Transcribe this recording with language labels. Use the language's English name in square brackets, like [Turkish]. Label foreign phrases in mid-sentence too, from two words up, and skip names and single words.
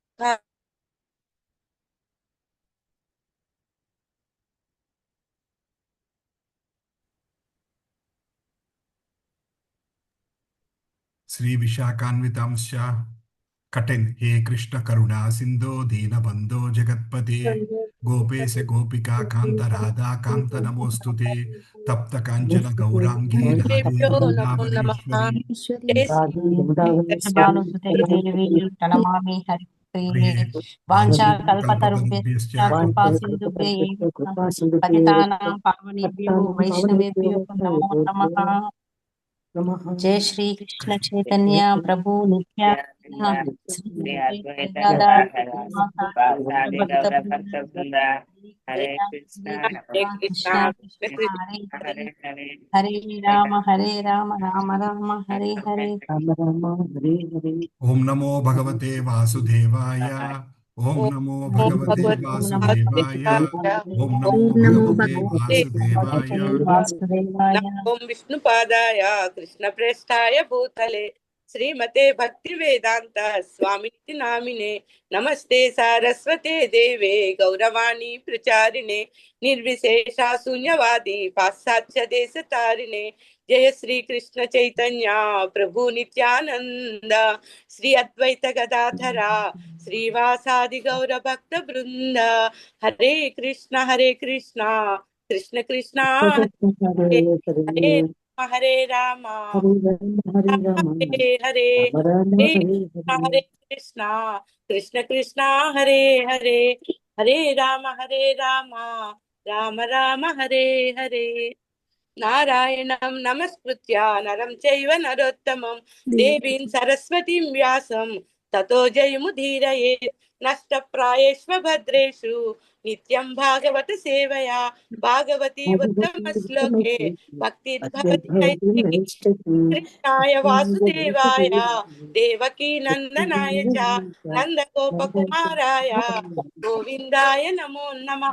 [Sanskrit] శ్రీ విశాఖాన్వితాంశ కటన్ హే కృష్ణ కరుణా సింధో దీనబంధో జగత్పతే గోపేశ గోపికా కాంత రాధా కాంత నమోస్తుతే తప్త కాంచన గౌరాంగీ రాధే వృందావనేశ్వరి. ప్రణమామి హరిప్రియ వాంఛా కల్పతరుభ్యశ్చ కృపా సింధుభ్యైవ పతితానాం పావనేభ్యో వైష్ణవేభ్యో నమో నమః. జయ శ్రీ కృష్ణ చైతన్య ప్రభు నిత్యానంద శ్రీ అద్వైత హరే కృష్ణ కృష్ణ కృష్ణ హరే హరే హరే రామ రామ రామ హరే హరే. ఓం నమో భగవతే వాసుదేవాయ. ఓం నమో భగవతే వాసుదేవాయ. ఓం నమో భగవతే వాసుదేవాయ. ఓం విష్ణుపాదాయ కృష్ణ ప్రేష్ఠాయ భూతలే శ్రీమతే భక్తి వేదాంత స్వామితి నామినే నమస్తే సారస్వతే దేవే గౌరవాణి ప్రచారిణే నిర్విశేష శూన్యవాది పాశ్చాత్య దేశ తారిణే. జయ శ్రీ కృష్ణ చైతన్య ప్రభు నిత్యానంద శ్రీ అద్వైత గదాధర శ్రీవాసాది గౌర భక్త బృంద. హరే కృష్ణ కృష్ణ కృష్ణ హరే హరే హరే రామ హరే హరే హరే కృష్ణ కృష్ణ హరే హరే హరే రామ రామ రామ హరే హరే. నారాయణం నమస్కృత్య నరం చైవ నరోత్తమం దేవీం సరస్వతీం వ్యాసం తతో జయముదీరయేత్. నష్టప్రాయేష్వ భద్రేషు నిత్యం భాగవత సేవయా భాగవతి ఉత్తమ శ్లోకే భక్తిర్భవతి నైతికి. కృష్ణాయ వాసుదేవాయ దేవకీ నందనాయ చ నందగోపకుమారాయ గోవిందాయ నమో నమః.